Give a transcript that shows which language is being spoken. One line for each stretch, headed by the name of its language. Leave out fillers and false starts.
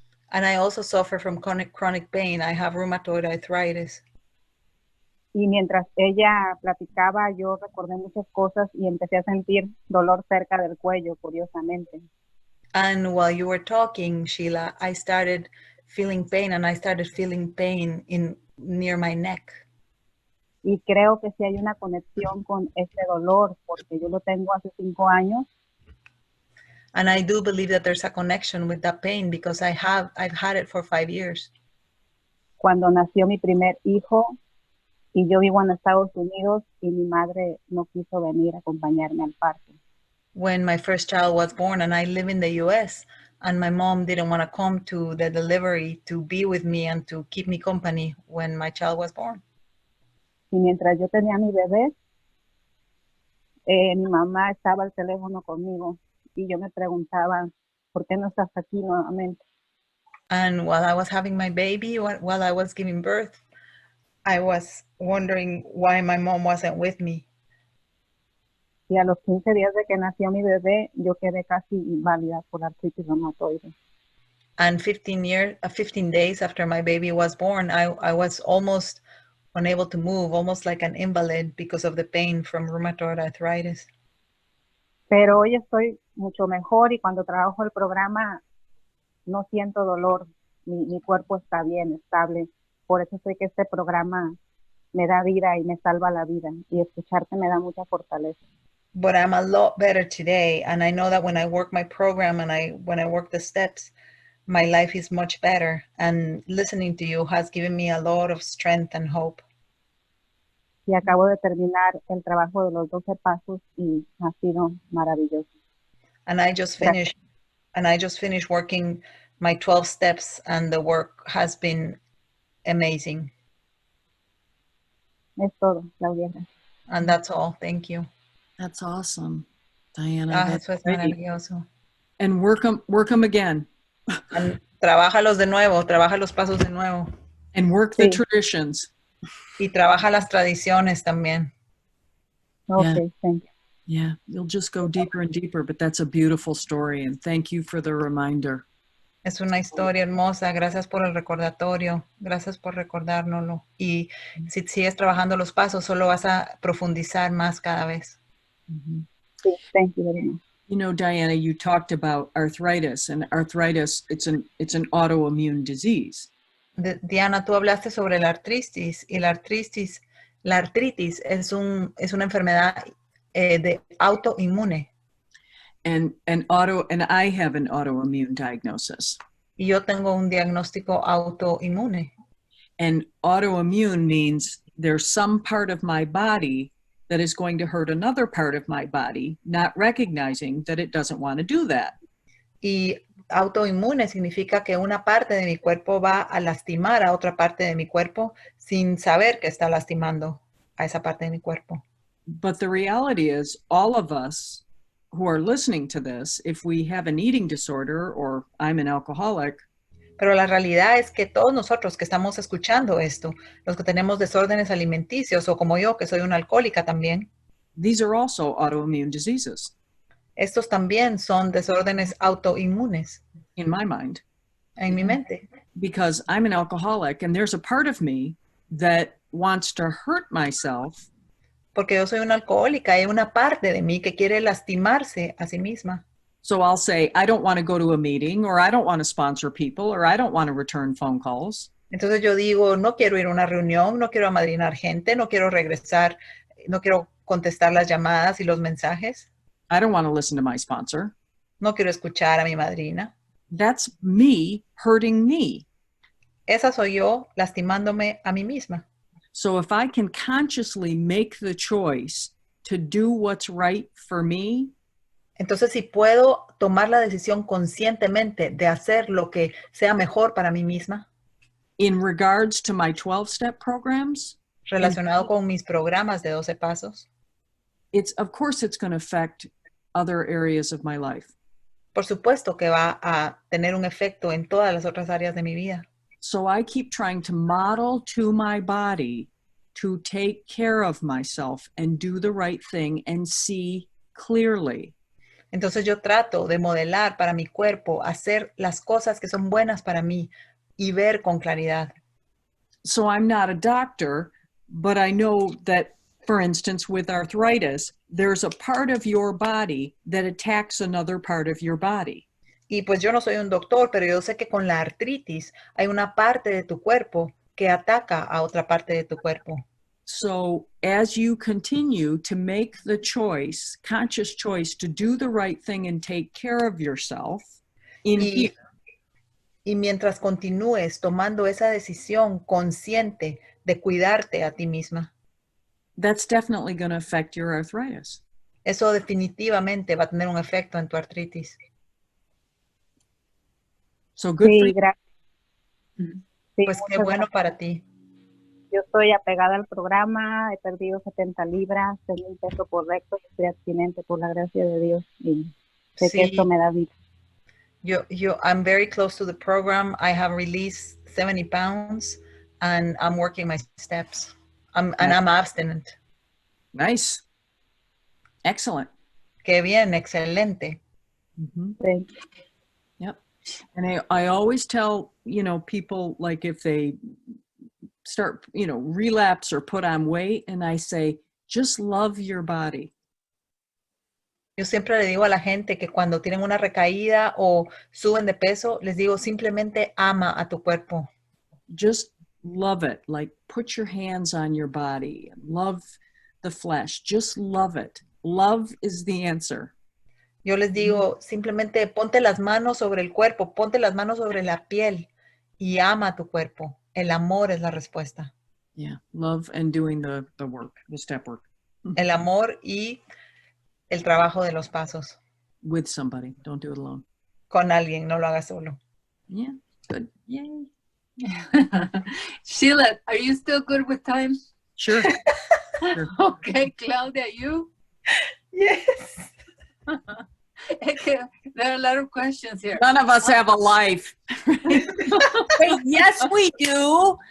English: And I also suffer from chronic pain. I have rheumatoid arthritis.
Spanish: Y mientras ella platicaba, yo recordé muchas cosas y empecé a sentir dolor cerca del cuello, curiosamente.
English: And while you were talking, Sheila, I started feeling pain, and I started feeling pain near my neck.
Spanish: Y creo que sí hay una conexión con este dolor, porque yo lo tengo hace 5 años.
English: And I do believe that there's a connection with that pain because I've had it for 5 years.
Spanish: Cuando nació mi primer hijo, y yo vivo en Estados Unidos, y mi madre no quiso venir a acompañarme al parto.
English: When my first child was born, and I live in the U.S., and my mom didn't want to come to the delivery to be with me and to keep me company when my child was born.
Spanish: Y mientras yo tenía mi bebé, mi mamá estaba al teléfono conmigo y yo me preguntaba, ¿por qué no estás aquí nuevamente?
English: And while I was having my baby, while I was giving birth, I was wondering why my mom wasn't with me.
Spanish: Y a los 15 días de que nació mi bebé, yo quedé casi inválida por artritis reumatoide.
English: And 15 days after my baby was born, I was almost unable to move, almost like an invalid because of the pain from rheumatoid arthritis.
Spanish: Pero hoy estoy mucho mejor y cuando trabajo el programa no siento dolor. Mi cuerpo está bien, estable. Por eso sé que este programa me da vida y me salva la vida. Y escucharte me da mucha fortaleza.
English: but I'm a lot better today. And I know that when I work my program and when I work the steps, my life is much better. And listening to you has given me a lot of strength and hope.
Spanish: Y acabo de terminar el trabajo de los 12 pasos y ha sido maravilloso.
English: And I just finished working my 12 steps, and the work has been amazing.
Spanish: Es todo, Claudia.
English: And that's all. Thank you. That's awesome, Diana. That's
Spanish: Eso es
English: great.
Spanish: maravilloso.
English: And work them again.
Spanish: And trábajalos de nuevo, trabaja los pasos de nuevo.
English: And work the traditions.
Spanish: Y trabaja las tradiciones también.
English: Okay, thank you. Yeah, you'll just go deeper and deeper, but that's a beautiful story, and thank you for the reminder.
Spanish: Es una historia hermosa. Gracias por el recordatorio. Gracias por recordárnoslo. Y si sigues trabajando los pasos, solo vas a profundizar más cada vez. Sí,
English: thank you very much. You know, Diana, you talked about arthritis, and arthritis, it's an autoimmune disease.
Spanish: Diana, tú hablaste sobre la artritis, y la artritis es una enfermedad de autoinmune.
English: And I have an autoimmune diagnosis.
Spanish: Y yo tengo un diagnóstico autoinmune.
English: And autoimmune means there's some part of my body that is going to hurt another part of my body, not recognizing that it doesn't want to do that.
Spanish: Y autoinmune significa que una parte de mi cuerpo va a lastimar a otra parte de mi cuerpo sin saber que está lastimando a esa parte de mi cuerpo.
English: But the reality is, all of us who are listening to this, if we have an eating disorder or I'm an alcoholic,
Spanish: pero la realidad es que todos nosotros que estamos escuchando esto, los que tenemos desórdenes alimenticios o como yo que soy una alcohólica también,
English: these are also autoimmune diseases.
Spanish: Estos también son desórdenes autoinmunes.
English: In my mind.
Spanish: En mi mente.
English: Because I'm an alcoholic and there's a part of me that wants to hurt myself.
Spanish: Porque yo soy una alcohólica, hay una parte de mí que quiere lastimarse a sí misma.
English: So I'll say, I don't want to go to a meeting, or I don't want to sponsor people, or I don't want to return phone calls.
Spanish: Entonces yo digo, no quiero ir a una reunión, no quiero amadrinar gente, no quiero regresar, no quiero contestar las llamadas y los mensajes.
English: I don't want to listen to my sponsor.
Spanish: No quiero escuchar a mi madrina.
English: That's me hurting me.
Spanish: Esa soy yo lastimándome a mí misma.
English: So if I can consciously make the choice to do what's right for me,
Spanish: entonces si puedo tomar la decisión conscientemente de hacer lo que sea mejor para mí misma,
English: in regards to my 12-step programs,
Spanish: relacionado con mis programas de 12 pasos,
English: of course it's going to affect other areas of my life.
Spanish: Por supuesto que va a tener un efecto en todas las otras áreas de mi vida.
English: So I keep trying to model to my body to take care of myself and do the right thing and see clearly.
Spanish: Entonces yo trato de modelar para mi cuerpo, hacer las cosas que son buenas para mí y ver con claridad.
English: So I'm not a doctor, but I know that, for instance, with arthritis, there's a part of your body that attacks another part of your body.
Spanish: Y pues yo no soy un doctor, pero yo sé que con la artritis hay una parte de tu cuerpo que ataca a otra parte de tu cuerpo.
English: So as you continue to make the choice, conscious choice to do the right thing and take care of yourself,
Spanish: y mientras continúes tomando esa decisión consciente de cuidarte a ti misma,
English: that's definitely going to affect your arthritis.
Spanish: Eso definitivamente va a tener un efecto en tu artritis.
English: So good
Spanish: sí,
English: for you.
Spanish: Gracias. Sí, pues qué bueno para ti. Yo estoy apegada al programa, he perdido 70 libras, tengo un peso correcto y estoy abstinente por la gracia de Dios y sé que esto me da vida.
English: I'm very close to the program. I have released 70 pounds and I'm working my steps. I'm abstinent. Nice. Excellent.
Spanish: Qué bien, excelente. Mm-hmm. Sí.
English: Yep. And I always tell, people, like if they start, relapse or put on weight, and I say, just love your body.
Spanish: Yo siempre le digo a la gente que cuando tienen una recaída o suben de peso, les digo simplemente ama a tu cuerpo.
English: Just love it. Like put your hands on your body and love the flesh. Just love it. Love is the answer.
Spanish: Yo les digo, simplemente ponte las manos sobre el cuerpo, ponte las manos sobre la piel y ama tu cuerpo. El amor es la respuesta.
English: Yeah, love and doing the work, the step work.
Spanish: El amor y el trabajo de los pasos.
English: With somebody. Don't do it alone.
Spanish: Con alguien, no lo hagas solo.
English: Yeah, good. Yay. Sheila, are you still good with time? Sure. Sure. Okay, Claudia, you? Yes. Okay, there are a lot of questions here. None of us have a life. Wait, yes, we do.